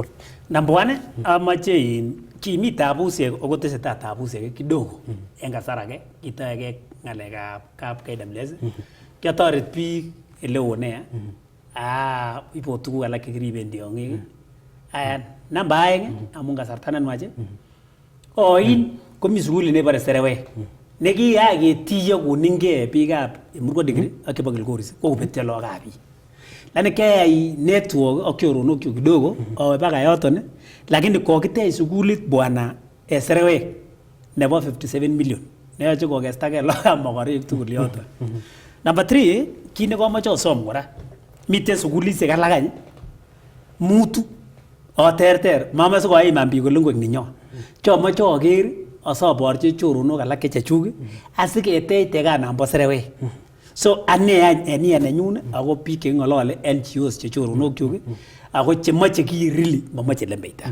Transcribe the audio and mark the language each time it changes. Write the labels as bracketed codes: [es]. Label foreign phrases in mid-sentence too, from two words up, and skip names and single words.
[en] Number one, [kln] amache kimi tabusiek ako tesetai tabusiek kidogo en kasar age kitoege ng'alekab kap KWS kiatoret biik eleo nea ibo tuguk alak chekiriben tiong'ik namba aeng amun kasarta nenwach oin komi sukulit nebore Serewek nekiyai ketiyo koningei biikab Murko Degree ak chebo Kilgoris kokobetyo lookab biik lakini keyai network ak choronokchu kidogo owe baka yoton lakini kokitech sukulit bwana Serewek nebo 57 million neyoche kokestagei lookab mokorek tugul yoton. Number 3 kit nekomoche osom kora miten sukulisiek alak any mutu terter mama sikoiman biik kole ngwek ninyo chomoche oker asoborchi choronok alak chechuk asiketech tekanambo Serewek so ane any enia nenyun ako biik cheng'olole NGOs che choronokchuk ako chemoche ki really momoche lembeita.